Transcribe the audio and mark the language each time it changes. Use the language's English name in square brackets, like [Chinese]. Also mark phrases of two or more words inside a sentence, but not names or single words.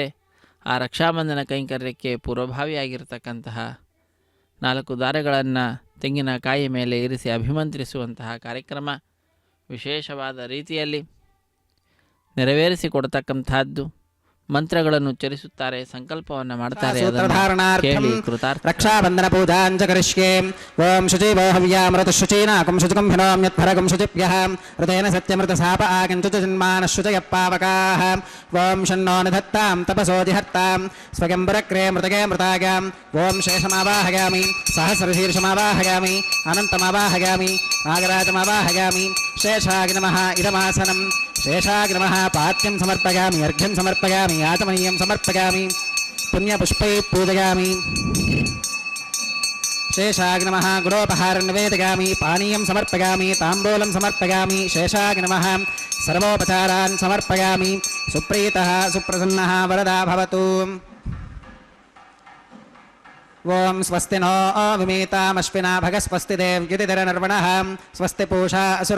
[Kannada] ಆ ರಕ್ಷಾಬಂಧನ ಕೈಂಕರ್ಯಕ್ಕೆ ಪೂರ್ವಭಾವಿಯಾಗಿರ್ತಕ್ಕಂತಹ 4 ದಾರಗಳನ್ನು ತೆಂಗಿನಕಾಯಿ ಮೇಲೆ ಇರಿಸಿ ಅಭಿಮಂತ್ರಿಸುವಂತಹ ಕಾರ್ಯಕ್ರಮ ವಿಶೇಷವಾದ ರೀತಿಯಲ್ಲಿ ನೆರವೇರಿಸಿಕೊಡ್ತಕ್ಕಂಥದ್ದು. ಮಂತ್ರಗಳನ್ನು ಉಚ್ಚರಿಸುತ್ತಾರೆ, ಸಂಕಲ್ಪವನ್ನು ಮಾಡ್ತಾರೆ. [Sanskrit] ರಕ್ಷಾಬಂಧನ ಪೂಜಾಂಚ ಕರಿಷ್ಯೆ. ಓಂ ಶುಚಿವೋ ಹವ್ಯಾಮೃತ ಶುಚೀನಾಕಂ ಶುಚಿಕಂ ಹಿನೋಮ್ಯತ್ಫರಗಂ ಶುಚಿಭ್ಯಃ ಋತೇನ ಸತ್ಯಮೃತ ಸಾಪ ಆಗಂಚ ಜನ್ಮಾನ ಶುಚಯ ಪಾವಕಾಃ. ಓಂ ಶನ್ನೋ ನಿಧತ್ತಾಂ ತಪಸೋ ಜಿಹತ್ತಾಂ ಸ್ವಯಂಬರಕ್ರೇ ಮೃತಗೆ ಮೃತಾಗಾಂ. ಓಂ ಶೇಷಮಾವಾಹಯಾಮಿ ಸಹಸ್ರಶೀರ್ಷಮಾವಾಹಯಾಮಿ ಅನಂತಮಾವಾಹಯಾಮಿ ನಾಗರಾಜಮಾವಾಹಯಾಮಿ. ಶೇಷಾಗಿ ನಮಃ ಇದಮಾಸನಂ. ಶೇಷಾಗಿ ನಮಃ ಪಾತ್ಯಂ ಸಮರ್ಪಯಾಮಿ, ಅರ್ಘ್ಯಂ ಸಮರ್ಪಯಾಮಿ, ಆಚಮನೀಯಂ ಸಮರ್ಪಯಾಮಿ, ಪುಣ್ಯಪುಷ್ಪೈ ಪೂಜಯಾಮಿ. शेषाय नमः गुरोपहारं निवेदयामि पानीयं समर्पयामि ताम्बूलं समर्पयामि शेषाय नमः सर्वोपचारान् समर्पयामि सुप्रीतः सुप्रसन्नः वरदा भवतु ओं स्वस्ति नो विमीतामश्विना भगस्वस्ति देव्युतिधरनर्वणः स्वस्ति पूषा असुरो